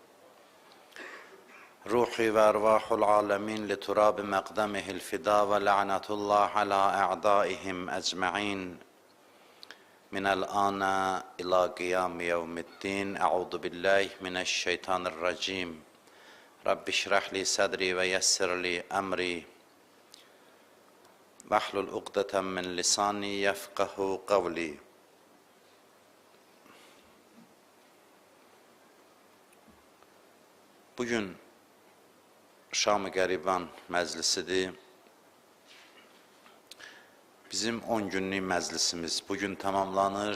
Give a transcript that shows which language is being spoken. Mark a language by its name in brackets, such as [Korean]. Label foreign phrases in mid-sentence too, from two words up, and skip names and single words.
[Arabic] روحي وأرواح العالمين لتراب مقدمه الفداء ولعنة الله على أعدائهم أجمعين من الآن إلى قيام يوم الدين أعوذ بالله من الشيطان الرجيم رب اشرح لي صدري ويسر لي أمري واحلل عقدة من لساني يفقهوا قولي. [Azerbaijani] Bugün Şam-ı Qəriban məclisidir. Bizim 10 günlük məclisimiz bugün tamamlanır.